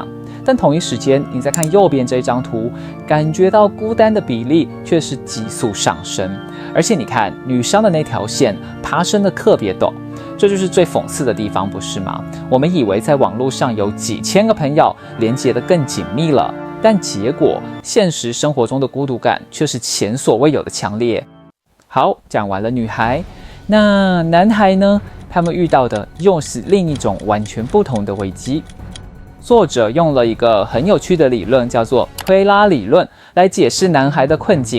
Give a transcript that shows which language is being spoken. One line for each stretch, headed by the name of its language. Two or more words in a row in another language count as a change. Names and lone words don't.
Chinese: 但同一時間，你再看右邊這張圖，感覺到孤單的比例卻是急速上升。而且你看女生的那條線爬升的特別陡，這就是最諷刺的地方，不是嗎？我們以為在網絡上有幾千個朋友，連接得更緊密了，但結果現實生活中的孤獨感卻是前所未有的強烈。好，講完了女孩，那男孩呢？他們遇到的又是另一種完全不同的危機。作者用了一個很有趣的理論，叫做推拉理論，來解釋男孩的困境。